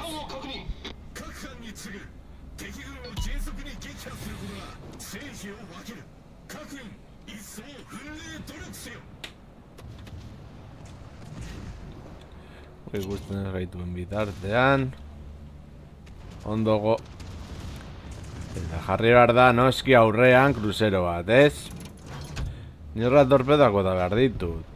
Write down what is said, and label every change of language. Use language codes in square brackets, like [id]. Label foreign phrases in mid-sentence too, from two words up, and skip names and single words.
[ja] 各班に次ぐ敵軍を迅速に撃破することが成否を分ける。各員一層奮励努力せよ。 [eu] Ikusten gaituen bitartean ondogo eta jarri behar da noski aurrean kruzero bat, ez? Nirra torpedoak bota behar ditut.